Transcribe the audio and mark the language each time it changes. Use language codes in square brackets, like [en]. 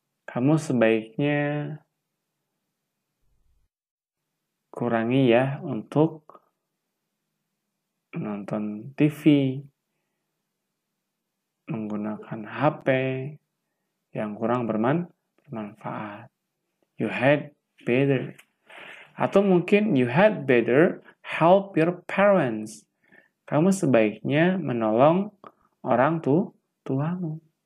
[id] Kamu sebaiknya kurangi ya untuk menonton TV, menggunakan HP yang kurang bermanfaat. [en] You had better. [id] Atau mungkin [en] you had better help your parents. [id] Kamu sebaiknya menolong orang tuamu.